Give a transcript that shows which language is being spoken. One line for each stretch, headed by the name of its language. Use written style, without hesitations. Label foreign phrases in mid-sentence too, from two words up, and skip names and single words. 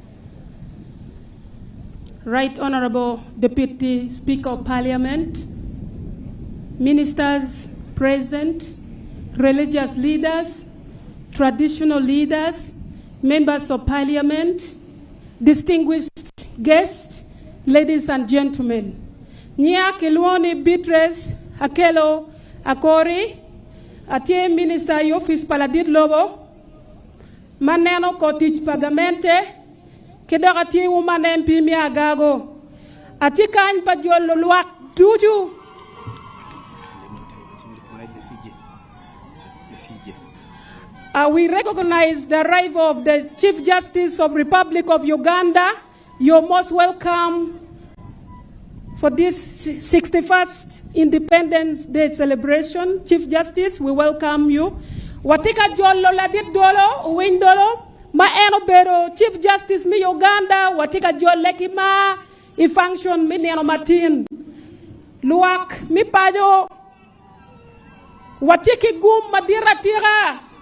English: Right Honorable Deputy Speaker of Parliament, Ministers present, religious leaders, traditional leaders, members of Parliament, distinguished guests, ladies and gentlemen.
Acoli: Nia Kilwoni Beatrice Akelo Akori, Atie
English: Minister Office
Acoli: Paladit Lobo, Maneno Kotich Pagamente, Kedagati Woman MP Miagago, Atikan Bajol Luak Duju.
English: We recognize the arrival of the Chief Justice of the Republic of Uganda. You're most welcome for this 61st Independence Day celebration. Chief Justice, we welcome you.
Acoli: Watika jolo ladit dolo, windolo, ma eno bero,
English: Chief Justice
Acoli: mi Uganda, watika jolo lekima, I function mi neno matin. Luak mi pajo, watiki gum madira tira.